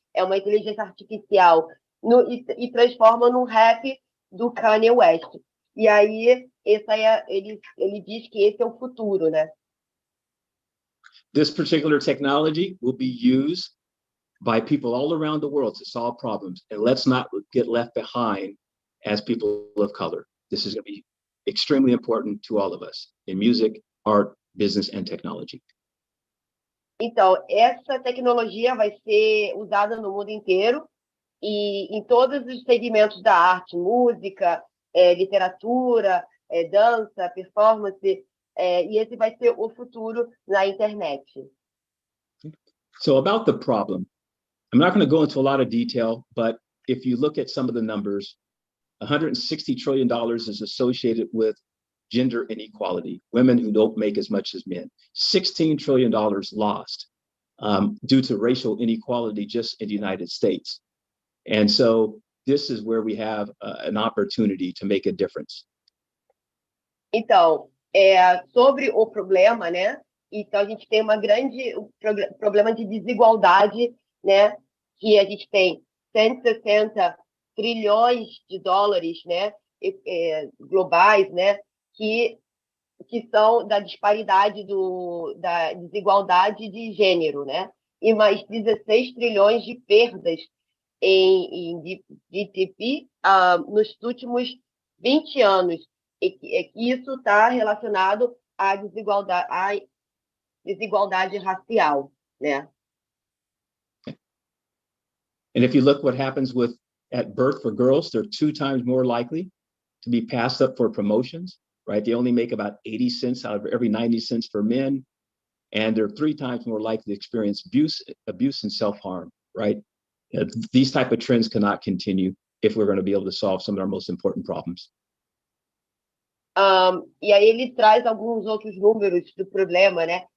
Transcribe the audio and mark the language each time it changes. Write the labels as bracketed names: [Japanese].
[Portuguese] É uma inteligência artificial, e transforma num rap do Kanye West. E aí, ele diz que esse é o futuro, né? [English] This particular technology will be used by people all around the world to solve problems. And let's not get left behind as people of color. This is going to be extremely important to all of us in music, art, business, and technology. [Portuguese] Então, essa tecnologia vai ser usada no mundo inteiro e em todos os segmentos da arte, música, literatura, dança, performance, e esse vai ser o futuro na internet. [English] So about the problem, I'm not going to go into a lot of detail, but if you look at some of the numbers, $160 trillion is associated with gender inequality, women who don't make as much as men. $16 trillion lost due to racial inequality just in the United States. And so this is where we have an opportunity to make a difference. [Portuguese] Então, sobre o problema, né? Então, a gente tem uma grande problema de desigualdade, né? Que a gente tem 160 trilhões de dólares, né? Globais, né? Que são da disparidade da desigualdade de gênero, né? E mais 16 trilhões de perdas em GDP nos últimos 20 anos. E isso está relacionado à desigualdade racial, né? [English] And if you look what happens at birth for girls, they're 2 times more likely to be passed up for promotions, right? They only make about 80 cents out of every 90 cents for men, and they're 3 times more likely to experience abuse and self-harm, right? These type of trends cannot continue if we're going to be able to solve some of our most important problems. [Portuguese] E aí ele traz alguns outros números do problema, né?